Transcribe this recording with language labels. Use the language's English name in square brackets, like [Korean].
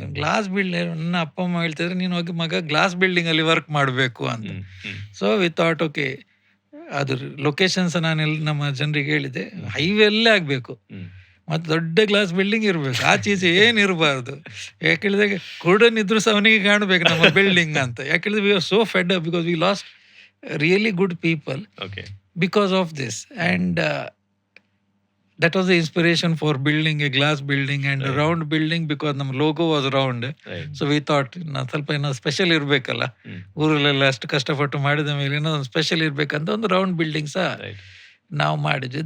[Kannada] Glass building, ನನ್ನ ಅಪ್ಪ ಅಮ್ಮ ಹೇಳ್ತಿದ್ರೆ ನೀನು ಹೋಗಿ ಮಗ ಗ್ಲಾಸ್ ಬಿಲ್ಡಿಂಗ್ ಅಲ್ಲಿ ವರ್ಕ್ ಮಾಡಬೇಕು ಅಂತ. ಸೊ ವಿ ಥಾಟ್ ಓಕೆ, ಅದು ಲೊಕೇಶನ್ಸ್ ನಾನೆಲ್ಲ ನಮ್ಮ ಜನರಿಗೆ ಹೇಳಿದೆ, ಹೈವೇ ಅಲ್ಲೇ ಆಗ್ಬೇಕು ಮತ್ತೆ ದೊಡ್ಡ ಗ್ಲಾಸ್ ಬಿಲ್ಡಿಂಗ್ ಇರ್ಬೇಕು, ಆಚೀಚೆ ಏನ್ ಇರಬಾರ್ದು. ಯಾಕೇಳಿದಾಗ ಕುರುಡನ್ ಇದ್ರು ಸಹ ಅವನಿಗೆ ಕಾಣ್ಬೇಕು ನಮ್ಮ ಬಿಲ್ಡಿಂಗ್ ಅಂತ. ಯಾಕೇಳಿದ್ರೆ [English] We are so fed up because we lost really good people because of this, and that was the inspiration for building a glass building and a round building because ನಮ್ಮ logo was round. So we thought [Kannada] ಸ್ವಲ್ಪ ಏನೋ special ಇರ್ಬೇಕಲ್ಲ, ಊರಲ್ಲೆಲ್ಲ ಅಷ್ಟು ಕಷ್ಟಪಟ್ಟು ಮಾಡಿದ ಮೇಲೆ ಏನೋ ಒಂದು ಸ್ಪೆಷಲ್ ಇರ್ಬೇಕಂತ ಒಂದು ರೌಂಡ್ ಬಿಲ್ಡಿಂಗ್ ಸಹ ನಾವು ಮಾಡಿದ್ವಿ.